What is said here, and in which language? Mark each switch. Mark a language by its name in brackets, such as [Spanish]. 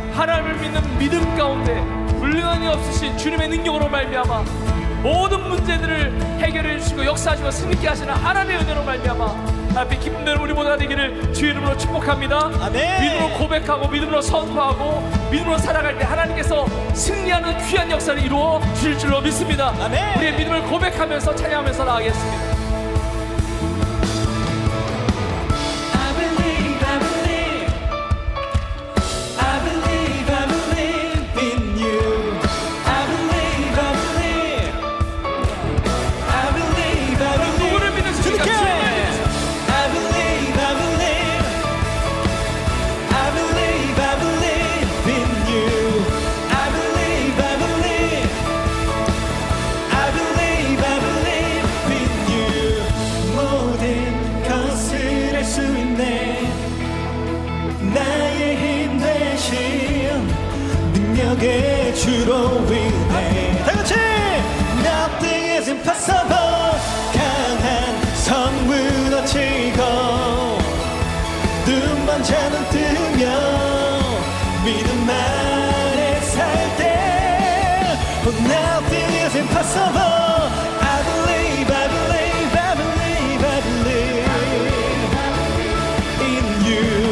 [Korean] 하나님을 믿는 믿음 가운데 불가능이 없으신 주님의 능력으로 말미암아 모든 문제들을 해결해 주시고 역사하시고 승리케 하시는 하나님의 은혜로 말미암아 앞에 기쁨 되는 우리 모두가 되기를 주의 이름으로 축복합니다. 아멘. 믿음으로 고백하고 믿음으로 선포하고 믿음으로 살아갈 때 하나님께서 승리하는 귀한 역사를 이루어 주실 줄로 믿습니다. 아멘. 우리의 믿음을 고백하면서 찬양하면서 나가겠습니다. [English] I believe, I believe, I believe, I believe in you. I believe, I believe, I believe, I believe. [Korean] 누구를 믿으십니까? 주님께. 주님을 믿으십시오. [English] I believe, I believe, I believe, I believe in you. I believe, I believe, I believe, I believe in you. [Korean] 모든 것을 할 수 있네. 나의 힘 대신 능력의 주로 있네. 다같이 [English] Nothing is impossible. [Korean] 강한 성 무너지고 눈만 잠들면 믿음 안에 살 때 [English] Nothing is impossible. I believe, I believe, I believe, I believe in you.